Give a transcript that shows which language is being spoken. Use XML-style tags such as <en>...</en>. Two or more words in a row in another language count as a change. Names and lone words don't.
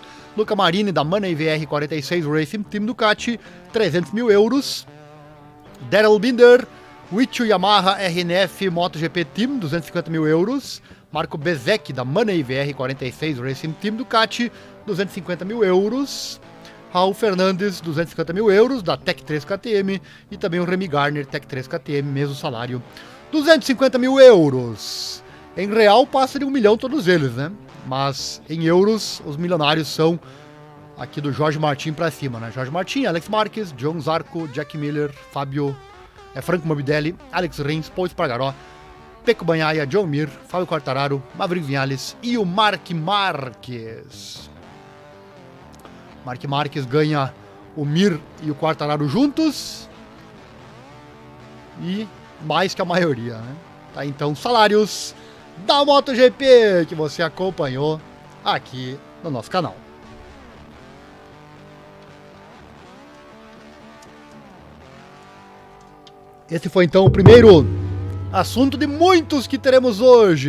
<pt>Luca Marini, da Money VR46 Racing Team Ducati, 300 mil euros. Daryl Binder, Wichu Yamaha RNF MotoGP Team, 250 mil euros. Marco Bezzecchi, da Money VR46 Racing Team Ducati, 250 mil euros. Raul Fernandes, 250 mil euros, da Tech 3 KTM. E também o Remy Gardner, Tech 3 KTM, mesmo salário, 250 mil euros. Em real passa de 1 milhão todos eles, né? Mas em euros, os milionários são aqui do Jorge Martin pra cima, né? Jorge Martin, Alex Marques, John Zarco, Jack Miller, Franco Morbidelli, Alex Rins, Paul Espargaró, Pecco Bagnaia, Joan Mir, Fábio Quartararo, Maverick Viñales e o Marc Marques. Marc Marques ganha o Mir e o Quartararo juntos e mais que a maioria, né? Tá, então, salários da MotoGP que você acompanhou aqui no nosso canal. Esse foi então o primeiro assunto de muitos que teremos hoje.</pt>